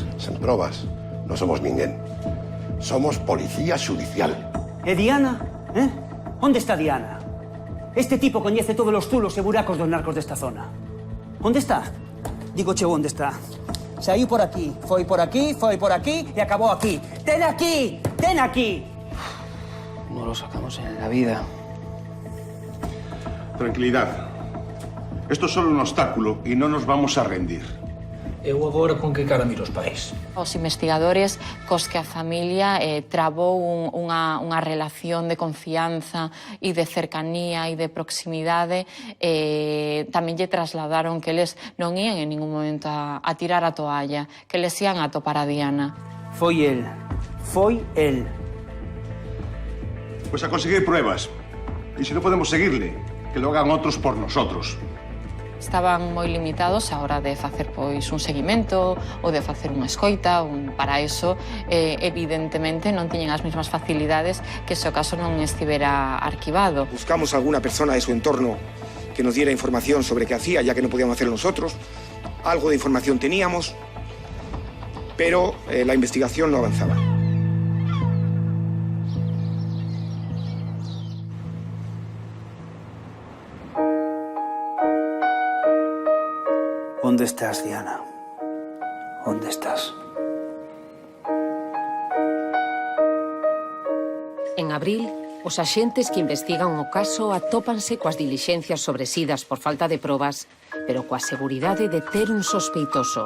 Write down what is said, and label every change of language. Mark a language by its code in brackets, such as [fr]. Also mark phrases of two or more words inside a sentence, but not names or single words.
[gl] Sen probas, non somos ninguén. Somos policía xudicial. E Diana? Onde está Diana? Este tipo coñece todos os zulos e buracos dos narcos desta zona. Onde está? Digo cheu, onde está? Saíu por aquí, foi por aquí e acabou aquí. ¡Ten aquí! ¡Ten aquí! [es] No lo sacamos en la vida. Tranquilidad. Esto es solo un obstáculo y no nos vamos a rendir. [gl] Eu agora con que cara miro os pais? Os investigadores cos que a familia trabou unha relación de confianza e de cercanía e de proximidade, tamén lle trasladaron que eles non ían en ningún momento a tirar a toalla, que les ían a topar a Diana. Foi el. [es] Pues a conseguir pruebas. Y si no podemos seguirle, que lo hagan otros por nosotros. [gl] Estaban moi limitados a hora de facer pois un seguimento ou de facer unha escoita. Para eso, evidentemente, non tiñen as mesmas facilidades que se o caso non estivera arquivado. [es] Buscamos a alguna persona de su entorno que nos diera información sobre qué hacía, ya que no podíamos hacerlo nosotros. Algo de información teníamos, pero la investigación no avanzaba. [gl] Onde estás, Diana? Onde estás? En abril, os axentes que investigan o caso atópanse coas dilixencias sobresidas por falta de probas, pero coa seguridade de ter un sospeitoso.